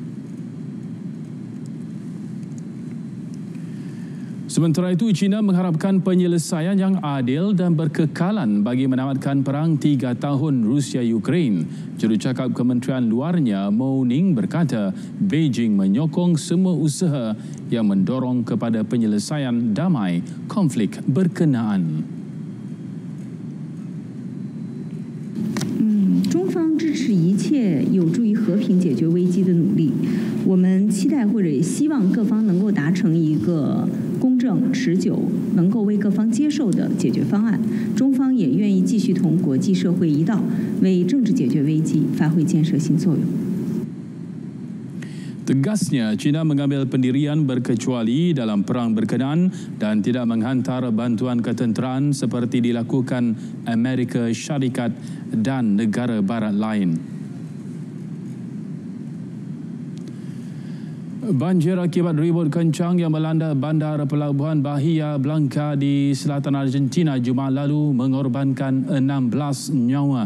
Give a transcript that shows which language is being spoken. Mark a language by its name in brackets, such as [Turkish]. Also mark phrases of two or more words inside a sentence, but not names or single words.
[Malay] Sementara itu, China mengharapkan penyelesaian yang adil dan berkekalan bagi menamatkan perang 3 tahun Rusia-Ukraine. Jurucakap Kementerian Luarnya, Mao Ning berkata, Beijing menyokong semua usaha yang mendorong kepada penyelesaian damai konflik berkenaan. [Chinese] 中方支持一切有助于和平解决危机的努力。我们期待或者希望各方能够达成一个公正、持久、能够为各方接受的解决方案。中方也愿意继续同国际社会一道，为政治解决危机发挥建设性作用。 [Malay] Tegasnya, China mengambil pendirian berkecuali dalam perang berkenaan dan tidak menghantar bantuan ketenteraan seperti dilakukan Amerika Syarikat dan negara barat lain. Banjir akibat ribut kencang yang melanda bandar pelabuhan Bahia Blanca di selatan Argentina Jumaat lalu mengorbankan 16 nyawa.